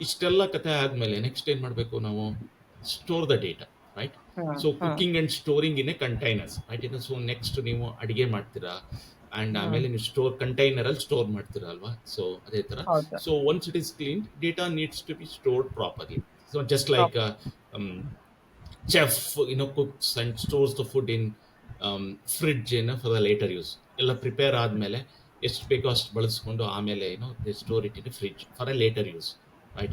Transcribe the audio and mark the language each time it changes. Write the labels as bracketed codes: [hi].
[kn] ಇಷ್ಟೆಲ್ಲ ಕತೆ ಆದ್ಮೇಲೆ ನೆಕ್ಸ್ಟ್ ಏನ್ ಮಾಡಬೇಕು ನಾವು, [en] Store the data, right? Mm. So Mm. Cooking and storing in a containers, right? So next [kn] ನೀವು ಅಡಿಗೆ ಮಾಡ್ತೀರಾ, [en] And Mm. [kn] ಆಮೇಲೆ ನೀವು ಕಂಟೈನರ್ ಅಲ್ಲಿ ಸ್ಟೋರ್ ಮಾಡ್ತೀರಾ ಅಲ್ವಾ? ಸೊ ಅದೇ ತರ. ಹೌದು. [en] So once it is clean, data needs to be stored properly. So just Prop. Like chef cooks and stores the food in fridge for the later use. [kn] ಎಲ್ಲ prepare ಆದ್ಮೇಲೆ ಎಷ್ಟು ಬೇಕೋ ಅಷ್ಟು ಬಳಸ್ಕೊಂಡು ಆಮೇಲೆ [en] They store it in fridge for a later use, right?